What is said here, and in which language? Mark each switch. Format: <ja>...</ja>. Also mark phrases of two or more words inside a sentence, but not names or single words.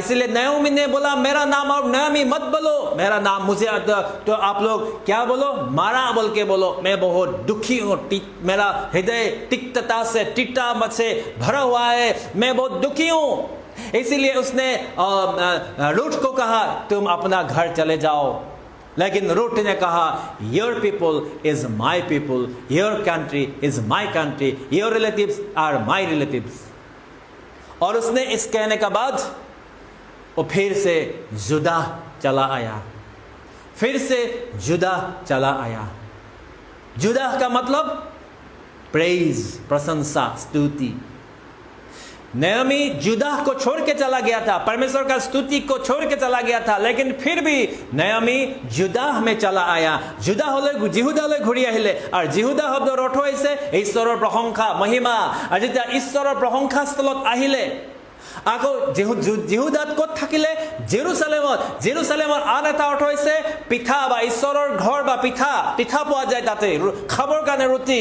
<hi>इसलिए नाओमी ने बोला मेरा नाम और नाओमी मत बोलो, मेरा नाम मुझे तो आप लोग क्या बोलो, मारा बोल के बोलो। मैं बहुत दुखी हूँ, मेरा हृदय तिक्तता से टिट्टा मत से भरा हुआ है, मैं बहुत दुखी हूँ। इसीलिए उसने रूथ को कहा तुम अपना घर चले जाओ, लेकिन रूथ ने कहा</hi> <en>your people is my people, your country is my country, your relatives are my relatives.</en> <hi>और उसने इस कहने के बाद वो फिर से जुदा चला आया, फिर से जुदा चला आया। जुदा का मतलब प्रेज, प्रशंसा, स्तुति। नाओमी जुदा को छोड़ के चला गया था, परमेश्वर का स्तुति को छोड़ के चला गया था, लेकिन फिर भी नाओमी जुदा में चला आया।</hi> <as>जुदा হলে জিহুদালৈ ঘূৰি আহিলে, আৰু জিহুদা শব্দৰ অৰ্থ হৈছে ঈশ্বৰৰ প্ৰশংসা, মহিমা। আৰু যেতিয়া ঈশ্বৰৰ প্ৰশংসা স্থলত আহিলে আকৌ জিহুদাত ক'ত থাকিলে? জেৰুচালেমত। জেৰুচালেমৰ আন এটা অৰ্থ হৈছে পিঠা বা ঈশ্বৰৰ ঘৰ বা পিঠা পোৱা যায় তাতে খাবৰ কাৰণে ৰুটি।</as>